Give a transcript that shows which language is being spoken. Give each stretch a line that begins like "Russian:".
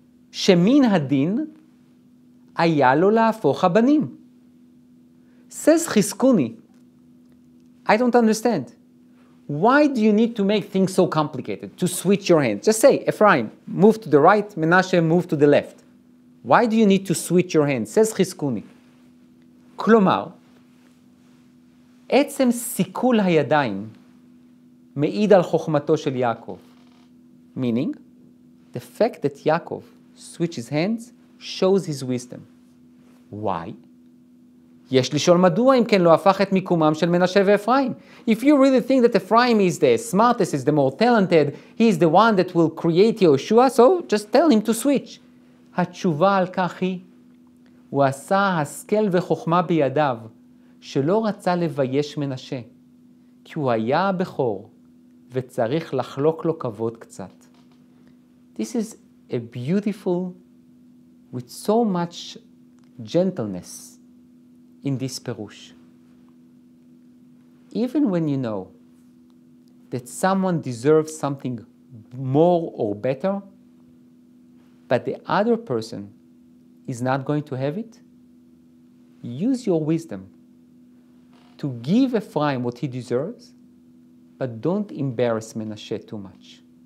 Hebrew: Shemin hadin היה לו להפוך הבנים.
English: Says Chizkuni, I don't understand. Why do you need to make things so complicated, to switch your hands? Just say, Ephraim, move to the right, Menashe, move to the left. Why do you need to switch your hands? says חזקוני.
Hebrew: כלומר, עצם סיכול הידיים מעיד על חוכמתו של יעקב.
English: Meaning, the fact that Yaakov switches hands shows his wisdom. Why?
Hebrew: יש לשאול מדוע אם כן לא הפך את מיקומם של מנשה ואפרים.
English: If you really think that Ephraim is the smartest, is the more talented, he is the one that will create Yehoshua, so just tell him to switch.
Hebrew: התשובה על כך היא, הוא עשה השכל וחוכמה בידיו, שלא רצה לבייש מנשה, כי הוא היה הבכור, וצריך לחלוק לו כבוד קצת.
English: This is a beautiful, with so much gentleness in this perush. Even when you know that someone deserves something more or better, but the other person is not going to have it, use your wisdom to give Ephraim what he deserves, but don't embarrass Menashe too much.